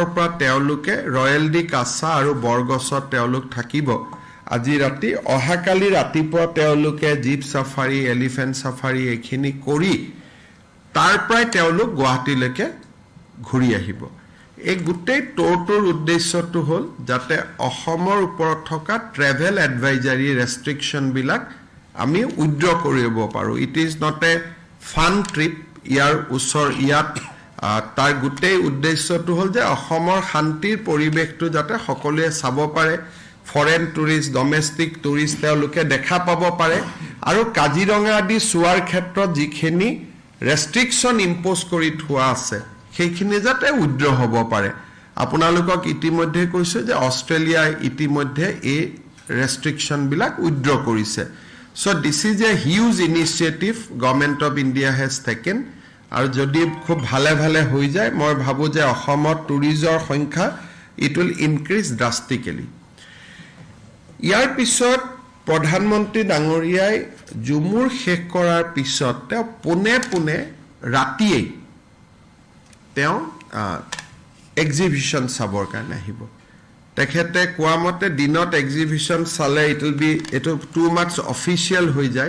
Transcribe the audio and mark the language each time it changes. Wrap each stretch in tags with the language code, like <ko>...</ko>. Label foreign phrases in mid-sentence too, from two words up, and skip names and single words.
<as>পৰা তেওঁলোকে ৰয়েল ডি কাছা আৰু বৰগছত তেওঁলোক থাকিব আজি ৰাতি অহাকালি ৰাতিপুৱা তেওঁলোকে জীপ সাফাৰী এলিফেন্ট সাফাৰী এখিনি কৰি তাৰ পৰাই তেওঁলোক গুৱাহাটীলৈকে ঘূৰি আহিব এই গোটেই টৰটোৰ উদ্দেশ্যটো হ'ল যাতে অসমৰ ওপৰত থকা</as> <en>travel advisory restriction</en> <as>বিলাক আমি উইথড্ৰ কৰিব পাৰো</as> <en>it is not a fun trip</en> <as>ইয়াৰ উছৰ ইয়াত তাৰ গোটেই উদ্দেশ্যটো হ'ল যে অসমৰ শান্তিৰ পৰিৱেশটো যাতে সকলোৱে চাব পাৰে</as> <en>foreign tourist domestic tourist</en> <as>তেওঁলোকে দেখা পাব পাৰে আৰু কাজিৰঙা আদি চোৱাৰ ক্ষেত্ৰত যিখিনি ৰেষ্ট্ৰিকশন ইম্প'জ কৰি থোৱা আছে সেইখিনি যাতে উইথড্ৰ হ'ব পাৰে আপোনালোকক ইতিমধ্যে কৈছো যে অষ্ট্ৰেলিয়াই ইতিমধ্যে এই ৰেষ্ট্ৰিকশ্যনবিলাক উইথড্ৰ কৰিছে</as> <en>So this is a huge initiative Government of India has taken</en> <as>আৰু যদি খুব ভালে ভালে হৈ যায় মই ভাবো যে অসমত টুৰিজৰ সংখ্যা</as> <en>it will increase</en> <as>drastically ইয়াৰ পিছত প্ৰধানমন্ত্ৰী ডাঙৰীয়াই জুমুৰ শেষ কৰাৰ পিছত তেওঁ পুনে ৰাতিয়ে তেওঁ এক্সিবিশন চাবৰ কাৰণে আহিব তেখেতে কোৱামতে দিনত এক্সিবিশন চালে</as> <en>it will be</en> <as>এটো</as> <en>too much official</en> <as>হৈ যায়</as>